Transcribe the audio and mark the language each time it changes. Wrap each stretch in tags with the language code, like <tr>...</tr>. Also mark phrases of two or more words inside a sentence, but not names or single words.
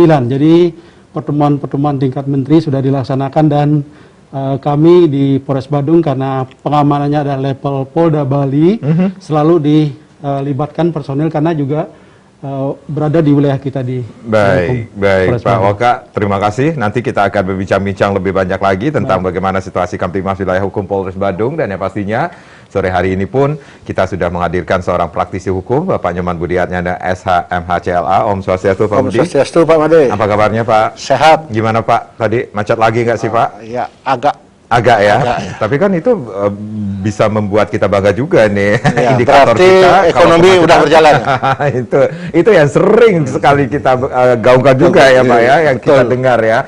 <id>Jadi pertemuan-pertemuan tingkat menteri sudah dilaksanakan dan kami di Polres Badung karena pengamanannya ada level Polda Bali selalu dilibatkan personil karena juga berada di wilayah kita di Baik Pak Waka, terima kasih. Nanti kita akan berbincang-bincang lebih banyak lagi tentang bagaimana situasi Kamtibmas wilayah hukum Polres Badung, dan yang pastinya sore hari ini pun kita sudah menghadirkan seorang praktisi hukum, Bapak Nyoman Budiatnyana SH MHCLA.</id> <ban>Om Swastiastu Pak Budi. Om Swastiastu Pak Made.</ban> <id>Apa kabarnya Pak? Sehat. Gimana Pak? Tadi macet lagi nggak sih Pak? Ya, agak ya. Tapi kan itu bisa membuat kita bangga juga nih, ya, indikator kita ekonomi udah berjalan. itu yang sering sekali kita gaungkan juga ya Pak ya, yang kita dengar ya.</id>